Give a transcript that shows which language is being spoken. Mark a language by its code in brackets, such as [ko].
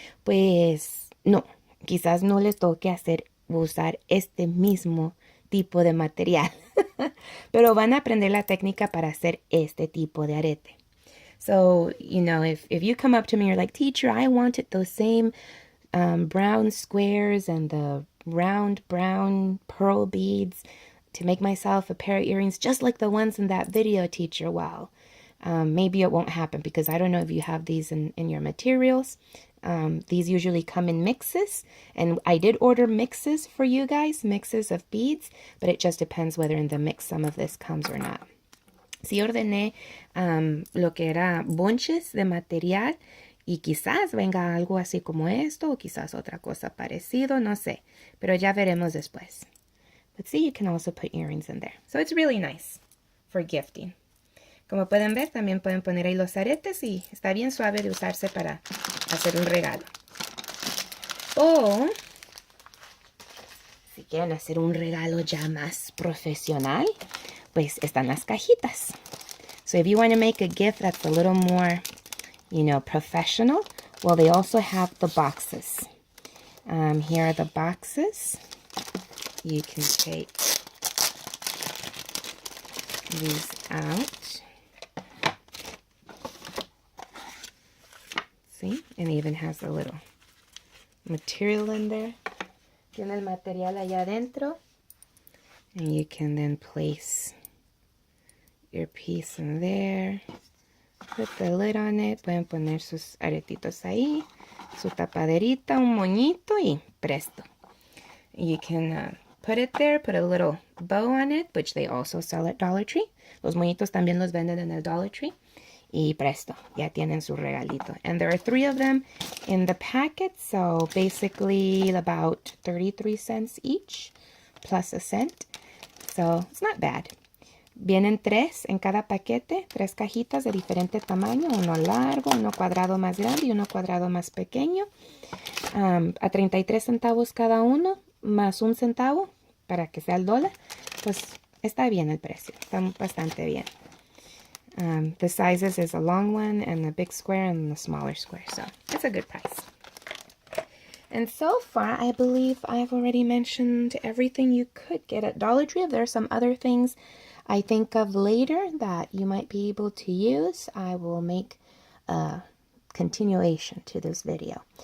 [es] Pues no, quizás no les toque usar este mismo tipo de material. Pero van a aprender la técnica para hacer este tipo de arete. [en] So, you know, if you come up to me and you're like, teacher, I wanted those same brown squares and the round brown pearl beads to make myself a pair of earrings just like the ones in that video, teacher. Well, maybe it won't happen because I don't know if you have these in your materials. These usually come in mixes, and I did order mixes for you guys, mixes of beads, but it just depends whether in the mix some of this comes or not. [es] Sí ordené lo que era bunches de material y quizás venga algo así como esto o quizás otra cosa parecido, no sé, pero ya veremos después. [en] But see, you can also put earrings in there. So it's really nice for gifting. [es] Como pueden ver, también pueden poner ahí los aretes y está bien suave de usarse para hacer un regalo. O si quieren hacer un regalo ya más profesional, pues están las cajitas. [en] So if you want to make a gift that's a little more, professional, well, they also have the boxes. Here are the boxes. You can take these out. See? And it even has a little material in there. [es] Tiene el material allá adentro. [en] And you can then place your piece in there. Put the lid on it. [es] Pueden poner sus aretitos ahí. Su tapaderita, un moñito y presto. [en] You can put it there, put a little bow on it, which they also sell at Dollar Tree. [es] Los moñitos también los venden en el Dollar Tree. Y presto, ya tienen su regalito. [en] And there are 3 of them in the packet, so basically about 33 cents each, plus a cent. So it's not bad. [es] Vienen 3 en cada paquete, 3 cajitas de diferente tamaño, uno largo, uno cuadrado más grande y uno cuadrado más pequeño. A 33 centavos cada uno, más un centavo para que sea el dólar. Pues está bien el precio, está bastante bien. [en] The sizes is a long one and a big square and the smaller square, so it's a good price. And so far, I believe I've already mentioned everything you could get at Dollar Tree. If there are some other things I think of later that you might be able to use, I will make a continuation to this video.